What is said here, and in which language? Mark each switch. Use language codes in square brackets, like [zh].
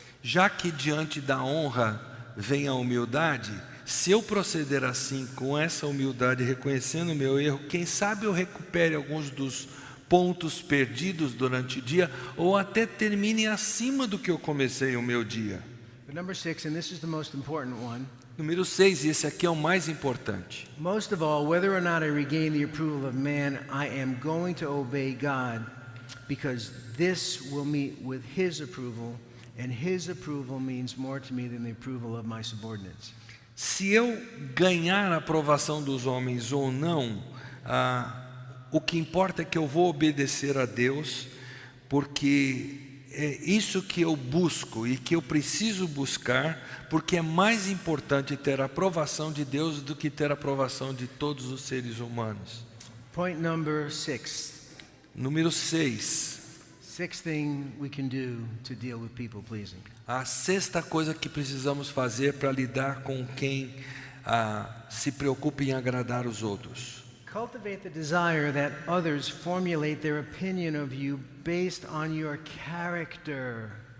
[pt] Já que diante da honra vem a humildade, se eu proceder assim, com essa humildade, reconhecendo o meu erro, quem sabe eu recupere alguns dos pontos perdidos durante o dia, ou até termine acima do que eu comecei o meu dia. [en] But number 6, and this is the most important one, [pt] Número 6, e esse aqui é o mais importante. [en] most of all, whether or not I regain the approval of man, I am going to obey God, because this will meet with His approval, and His approval means more to me than the approval of my subordinates. [pt] Se eu ganhar a aprovação dos homens ou não, o que importa é que eu vou obedecer a Deus, porque é isso que eu busco e que eu preciso buscar, porque é mais importante ter a aprovação de Deus do que ter a aprovação de todos os seres humanos. [en] Point number 6. [pt] Número 6. [en] Sixth thing we can do to deal with people pleasing. [pt] A sexta coisa que precisamos fazer para lidar com quem se preocupa em agradar os outros. [en] Cultivate the desire that others formulate their opinion of you based on your character.